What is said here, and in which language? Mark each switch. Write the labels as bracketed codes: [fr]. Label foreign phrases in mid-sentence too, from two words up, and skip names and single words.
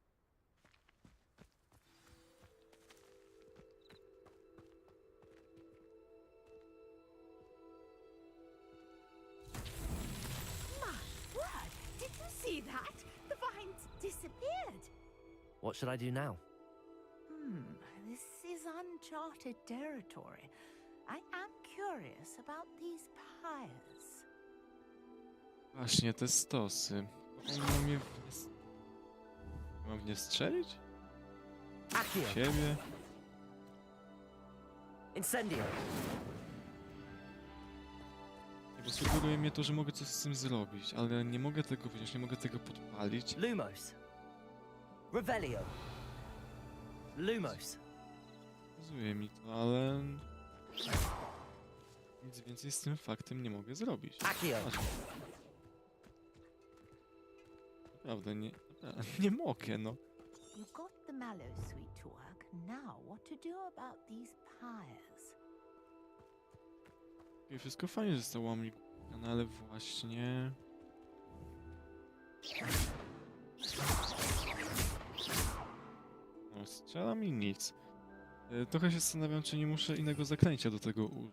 [en] My word! Did you see that? The vines disappeared. What should I do now? This is uncharted territory. I am curious about these pyres. [pl] Właśnie, te stosy. Mam je mam w nie strzelić? Siebie? Incendio! Bo sugeruje mnie to, że mogę coś z tym zrobić, ale nie mogę tego wziąć, nie mogę tego podpalić. Lumos. Revelio. Lumos. Pokazuje mi to, ale... Nic więcej z tym faktem nie mogę zrobić. Accio. Naprawdę, nie mogę, no. [en] You got the Mallowsweet to work. Now, what to do about these pyres? [pl] I wszystko fajnie zostało mi, no ale właśnie... No, strzela mi nic. Trochę się zastanawiam, czy nie muszę innego zaklęcia do tego użyć.